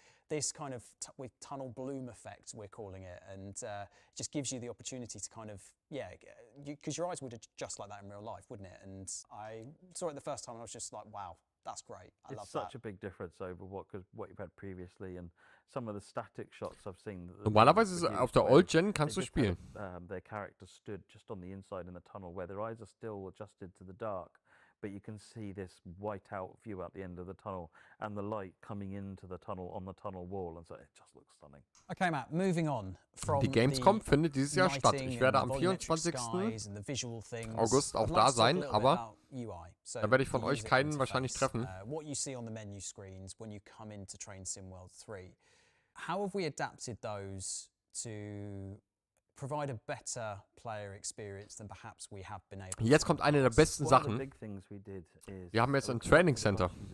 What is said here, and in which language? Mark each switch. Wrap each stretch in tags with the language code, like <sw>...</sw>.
<en>This kind of with tunnel bloom effect, we're calling it, and just gives you the opportunity to kind of, because your eyes would adjust like that in real life, wouldn't it? And I saw it the first time and I was just like, wow, that's great. I love that. It's such a big difference over what you've had previously, and some of the static shots I've seen.</en> <de>Normalerweise ist auf der Old Gen kannst du spielen.</de> <en>Their characters stood just on the inside in the tunnel where their eyes are still adjusted to the dark. But you can see this white-out view at the end of the tunnel and the light coming into the tunnel on the tunnel wall, and so it just looks stunning. Okay, Matt, moving on from</en> <de>die Gamescom findet dieses Jahr statt. Ich werde am 24. August auch da sein, aber da werde ich von euch keinen wahrscheinlich treffen.</de> <en>What you see on the menu screens when you come into Train Sim World 3. How have we adapted those to provide a better player experience than perhaps we have been able to.</en> <de>Jetzt kommt eine der besten Sachen. Wir haben jetzt ein Training Center.</de>